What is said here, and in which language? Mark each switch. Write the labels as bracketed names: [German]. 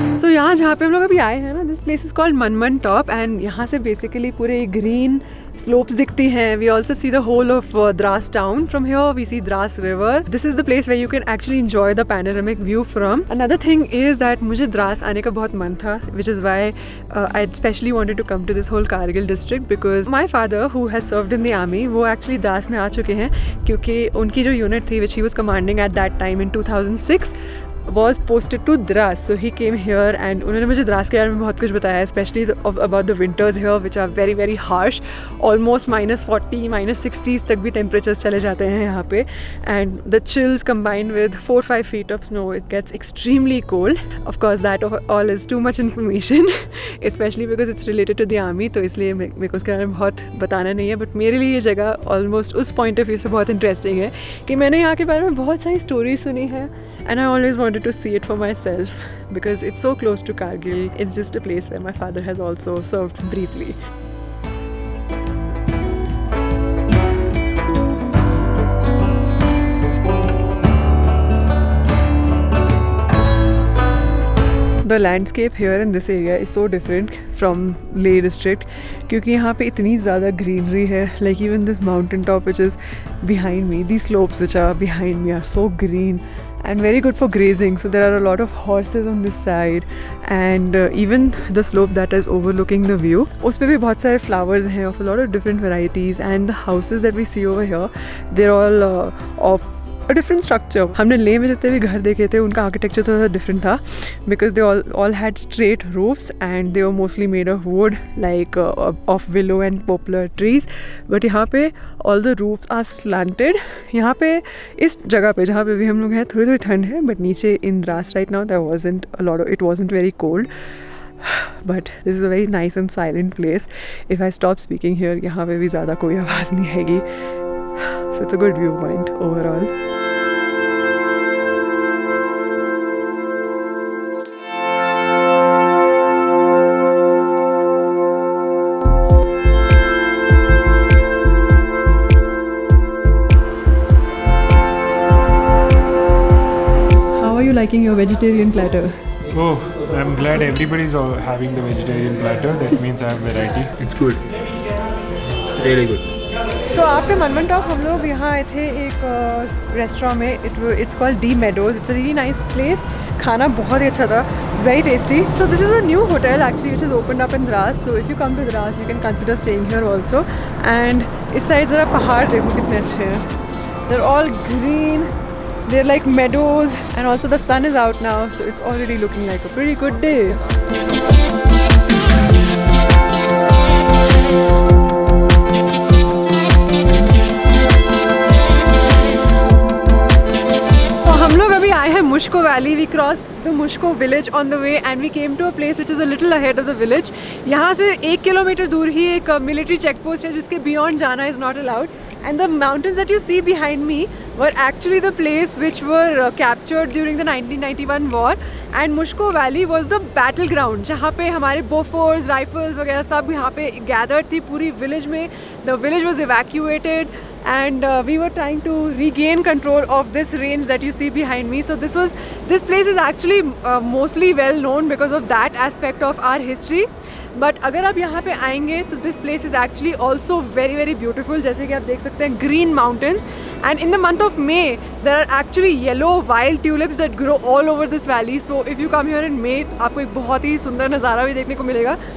[Hindi] यहाँ जहाँ पे हम लोग अभी आए हैं ना, [English] this place is called Manman top, [Hindi] and यहाँ से बेसिकली पूरे ग्रीन slopes दिखती हैं. [English] We also see the whole of Dras town. From here we see Dras river. This is the place where you can actually enjoy the panoramic view from. Another thing is that [Hindi] मुझे द्रास आने का बहुत मन था, [English] which is why I especially wanted to come to this whole Kargil district, because my father who has served in the army, [Hindi] वो actually Dras में आ चुके हैं, क्योंकि उनकी जो unit थी [English] which he was commanding at that time in 2006 was posted to Dras. So he came here and [Hindi] उन्होंने मुझे द्रास के बारे में बहुत कुछ बताया, [English] especially about the winters here which are very very harsh, almost -40, -60s [Hindi] तक भी temperatures चले जाते हैं यहाँ पे, [English] and the chills combined with 4-5 feet of snow, it gets extremely cold. Of course that all is too much information especially because it's related to the army, [Hindi] तो इसलिए मेरे को उसके बारे में बहुत बताना नहीं है. बट मेरे लिए ये जगह ऑलमोस्ट उस पॉइंट ऑफ व्यू से बहुत इंटरेस्टिंग है कि मैंने यहाँ के बारे में बहुत सारी स्टोरीज सुनी है, [English] and I always wanted to see it for myself because it's so close to Kargil. It's just a place where my father has also served briefly. The landscape here in this area is so different from Leh district [Hindi] क्योंकि यहाँ पे इतनी ज़्यादा greenery है. [English] Like even this mountain top which is behind me, these slopes which are behind me are so green and very good for grazing. So there are a lot of horses on this side, and even the slope that is overlooking the view, [Hindi] उस पे भी बहुत सारे flowers हैं [English] of a lot of different varieties, and the houses that we see over here, they're all of a different structure. [Hindi] हमने लेह में जितने भी घर देखे थे उनका आर्किटेक्चर थोड़ा सा डिफरेंट था, [English] because they all had straight roofs and they were mostly made of wood, like of willow and poplar trees. But [Hindi] यहाँ पे [English] all the roofs are slanted. [Hindi] यहाँ पे इस जगह पे जहाँ पे भी हम लोग हैं थोड़ी थोड़ी ठंड है, but नीचे [English] in Dras right now there wasn't a lot of, it wasn't very cold. But this is a very nice and silent place. If I stop speaking here, [Hindi] यहाँ पे भी ज़्यादा कोई आवाज़ नहीं आएगी. [English] So it's a good viewpoint overall. Liking your vegetarian platter? Oh, I'm glad everybody's having the vegetarian platter. That means I have variety. It's good. Really good. [Hindi] So after मनमन top हम लोग यहाँ आए थे एक रेस्टोरेंट में. [English] It's called D Meadows. It's a really nice place [Hindi] खाना बहुत ही अच्छा था, [English] It's very tasty. So this is a new hotel actually which is open up in Drass. So if you come to Drass you can consider staying here also. And [Hindi] इस side ज़रा पहाड़ देखो कितने अच्छे हैं. [English] They are all green, they are like meadows, and also the sun is out now, so it's already looking like a pretty good day. [Hindi] हम लोग अभी आए हैं [English] Mushkoh valley. We cross the Mushkoh village on the way and we came to a place which is a little ahead of the village. [Hindi] यहाँ से 1 kilometre दूर ही एक military check post है जिसके बियॉन्ड जाना [English] Is not allowed. And the mountains that you see behind me were actually the place which were captured during the 1991 war, and Mushko Valley was the battleground [Hindi] जहाँ पे हमारे Bofors, rifles वगैरह सब यहाँ पे gathered थी पूरी village में. [English] The village was evacuated and we were trying to regain control of this range that you see behind me. So this place is actually mostly well known because of that aspect of our history. But [Hindi] अगर आप यहाँ पे आएंगे तो [English] This place is actually also very very beautiful. [Hindi] जैसे कि आप देख सकते हैं [English] Green mountains, and in the month of May there are actually yellow wild tulips that grow all over this valley. So if you come here in May [Hindi] आपको एक बहुत ही सुंदर नज़ारा भी देखने को मिलेगा.